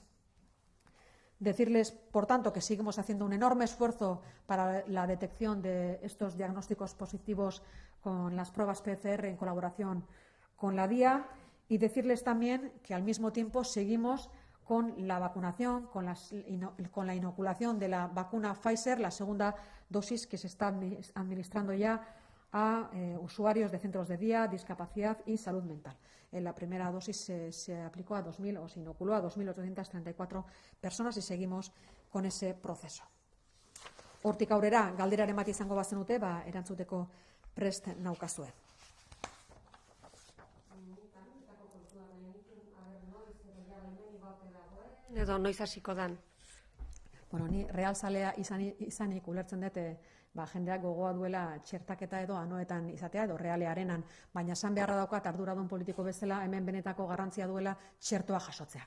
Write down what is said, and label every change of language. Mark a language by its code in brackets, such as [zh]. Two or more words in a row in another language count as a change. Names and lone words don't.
[es] Decirles, por tanto, que seguimos haciendo un enorme esfuerzo para la detección de estos diagnósticos positivos con las pruebas PCR en colaboración con la DIA y decirles también que al mismo tiempo seguimos con la vacunación, con la inoculación de la vacuna Pfizer, la segunda dosis que se está administrando ya a usuarios de centros de día, discapacidad y salud mental. La primera dosis se aplicó a 2.000 o se inoculó a 2.834 personas y seguimos con ese proceso. [eu] Hortik aurrera, galderaren bat izango bazenute, erantzuteko prest naukazue. Edo noiz hasiko dan? Bueno, ni realzalea izanik ulertzen dut jendeak gogoa duela txertaketa edo anoetan izatea edo realearenan, baina esan beharra daukat arduradun politiko bezala hemen benetako garrantzia duela txertoa jasotzeak.